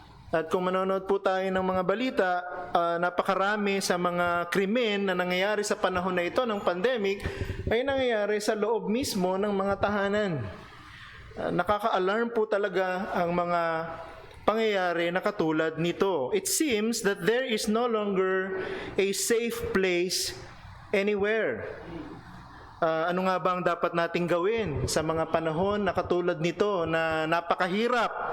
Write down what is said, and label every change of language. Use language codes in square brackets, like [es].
[tl] At kung manonood po tayo ng mga balita, napakarami sa mga krimen na nangyayari sa panahon na ito ng pandemic ay nangyayari sa loob mismo ng mga tahanan. Nakaka-alarm po talaga ang mga pangyayari na katulad nito. [en] It seems that there is no longer a safe place anywhere. [tl] Ano nga ba ang dapat nating gawin sa mga panahon na katulad nito na napakahirap?